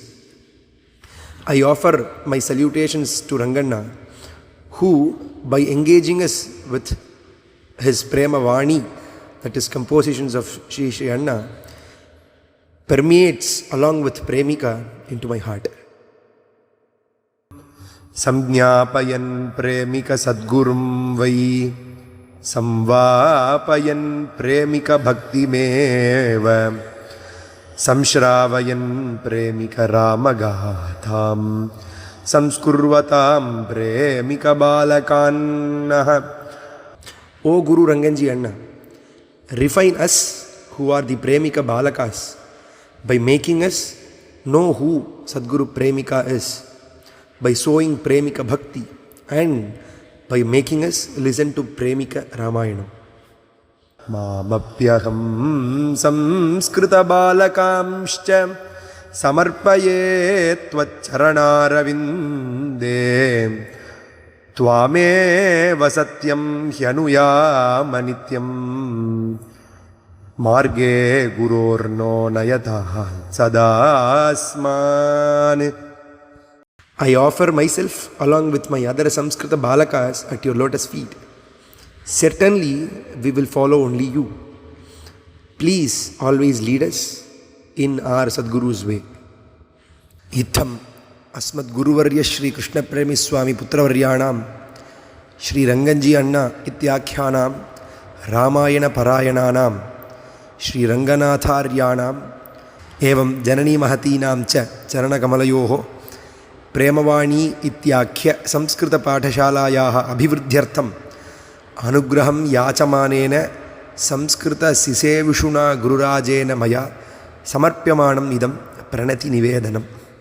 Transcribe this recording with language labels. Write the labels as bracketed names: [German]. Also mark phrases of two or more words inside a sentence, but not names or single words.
[English] I offer my salutations to Ranganna, who, by engaging us with his Prema Vani, that is compositions of Sri Sri Anna, permeates along with Premika into my heart. [Sanskrit] संज्ञापयन् प्रेमिक सद्गुरुं वै संवापयन् प्रेमिक भक्ति मेव संश्रावयन् प्रेमिक रामगाथां संस्कुर्वतां प्रेमिक बालकान्नः. [English] O Guru Ranganji Anna, refine us who are the Premika Balakas by making us know who Sadguru Premika is, by sowing Premika Bhakti, and by making us listen to Premika Ramayana. [Sanskrit] ममाप्यहं संस्कृत बालकांश्च समर्पये त्वच्चरणारविन्दे त्वमेव सत्यं ह्यनुयाम नित्यं मार्गे गुरोर्नो नयत सदास्मान्. [English] I offer myself along with my other Samskrita Balakas at your lotus feet. Certainly, we will follow only you. Please always lead us in our Sadguru's way. [Sanskrit] इत्थम् अस्मत् गुरुवर्य श्री कृष्ण प्रेमी स्वामी पुत्रवर्याणाम् श्री रङ्गनजी अण्णा इत्याख्यानाम् रामायण पारायणानाम् श्री रङ्गनाथार्याणाम् एवम् जननी महतीनाम् च चरण कमलयोः प्रेमवाणी इत्याख्य संस्कृत पाठशालायाः अभिवृद्ध्यर्थम् अनुग्रहम् याचमानेन संस्कृत सिसेविषुणा गुरुराजेन मया समर्प्यमाणम् इदम् प्रणति निवेदनम्.